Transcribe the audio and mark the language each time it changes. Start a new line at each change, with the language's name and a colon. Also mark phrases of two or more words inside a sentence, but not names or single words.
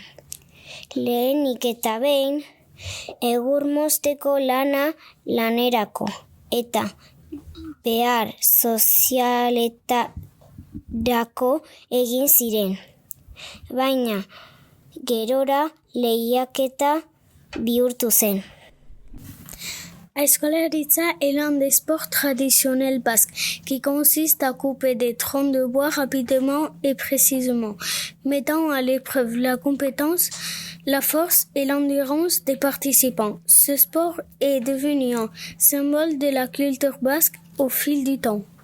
Basque: Lehenik eta behin, egur mozteko lana lanerako eta behar sozialetarako egin ziren. Baina gerora lehiaketa bihurtu zen.
French: Aizkolaritza est l'un des sports traditionnels basques qui consiste à couper des troncs de bois rapidement et précisément, mettant à l'épreuve la compétence, la force et l'endurance des participants. Ce sport est devenu un symbole de la culture basque au fil du temps.